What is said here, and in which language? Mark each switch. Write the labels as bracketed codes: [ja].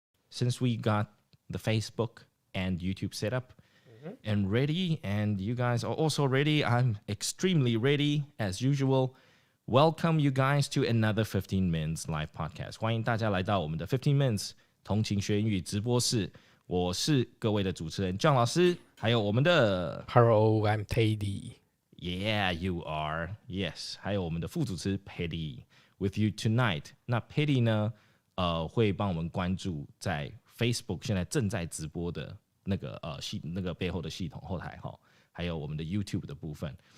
[en] since we got the Facebook and YouTube set up and ready, and you guys are also ready. I'm extremely ready as usual. Welcome you guys to another 15 Minutes Live Podcast. [zh] 欢迎大家来到我们的15 Minutes 同情学英语直播室。我是各位的主持人 John 老师，还有我们的 [en] Hello, I'm Teddy. Yeah, you are. Yes. [zh] 还有我们的副主持 Petty with you tonight. 那 Petty 呢，会帮我们关注在 Facebook 现在正在直播的那个背后的系统后台哈，还有我们的 YouTube 的部分。